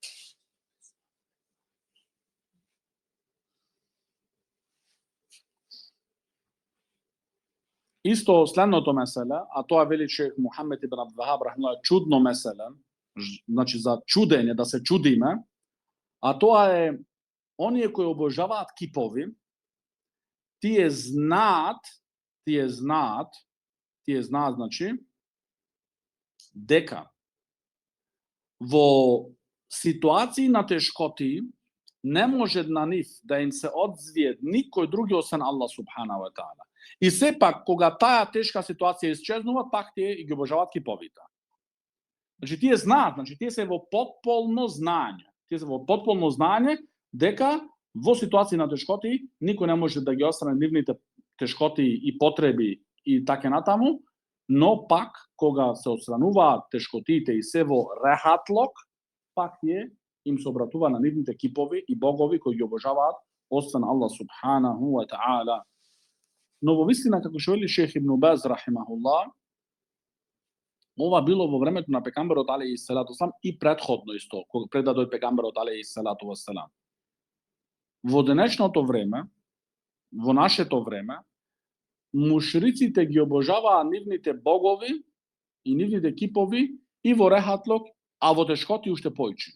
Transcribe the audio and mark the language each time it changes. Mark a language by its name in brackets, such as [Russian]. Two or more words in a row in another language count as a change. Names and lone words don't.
[Macedonian] Исто следното меселе, а тоа вели шејх Мухамед ибн Абдул Вахаб рахимахуллах, чудно меселе, значи за чудење, да се чудиме, а тоа е оние кои обожаваат кипови, тие знаат, значи, дека во ситуации на тешкоти не може на нив да им се одзвие никој други освен Аллах [Arabic] سبحانه وتعالى. [Macedonian] И сепак, кога таа тешка ситуација исчезнува, пак тие и ги обожаваат киповите. Значи, тие знаат, тие се во потполно знање. Дека во ситуации на тешкоти никој не може да ги острани нивните тешкоти и потреби и така натаму, но пак кога се отстрануваат тешкотите и се во рехатлок, пак тие им се обратува на нивните кипови и богови кои ги обожаваат освен Аллах [Arabic] سبحانه وتعالى. [Macedonian] Но во вистина, како што вели шејх Ибн Баз рахимахуллах, ова било во времето на пегамберот [Arabic] عليه الصلاة والسلام [Macedonian] и претходно исто, кога пред да дојде пегамберот [Arabic] عليه الصلاة والسلام. [Macedonian] Во денешното време, во нашето време, мушриците ги обожаваа нивните богови и нивните кипови и во рехатлок, а во тешкоти уште поише.